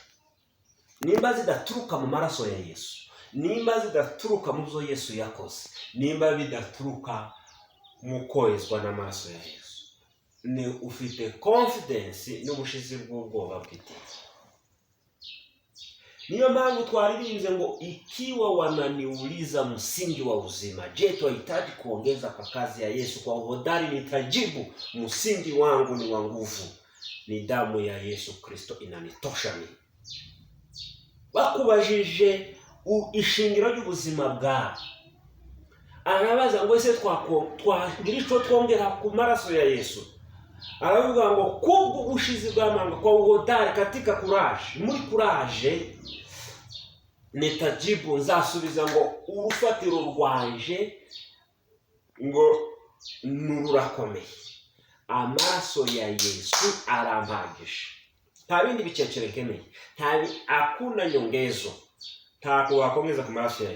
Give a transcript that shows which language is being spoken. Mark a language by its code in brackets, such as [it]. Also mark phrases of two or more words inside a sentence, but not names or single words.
[rw] Nimba zidaturuka mu maraso ya Yesu, nimba zidaturuka mu byo Yesu yakoze, nimba bidaturuka mu koezwa n'amaraso ya Yesu, ni ufite confidence n'ubushizi bw'ubwoba bw'iteka. Niyo mpamvu twaririmbye ngo [sw] ikiwa wananiuliza msingi wa uzima, je, twahitaji kuongeza kwa kazi ya Yesu? Kwa uhodari nitajibu, msingi wangu ni wa nguvu, ni damu ya Yesu Kristo inanitosha mimi. [rw] Bakubajije ishingiro ry'ubuzima bwawe, arabaza ngo ese twagira icyo twongera ku maraso ya Yesu? Aravuga ngo kubwo ubushizi bw'amanga, [sw] kwa uhodari, katika kuraje, [rw] muri kuraje nitajibu, nzasubiza ngo urufatiro rwanje ngo nururakomeye. Amaraso ya Yesu arampagije, nta bindi bicecere nkeneye, [sw] hakuna nyongezo, [rw] nta wakongeza ku maraso ya Yesu.